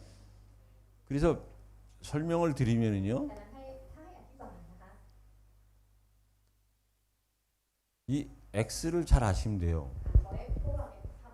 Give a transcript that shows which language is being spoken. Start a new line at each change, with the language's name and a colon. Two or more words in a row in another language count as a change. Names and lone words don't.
Korean: 그래서 설명을 드리면은요,
Thai: ดังนั้นถ้าให้อธิบายนะคะ
Korean: 이 X를 잘 아시면 돼요.
Thai: ขอให้พวกเราเนี่ย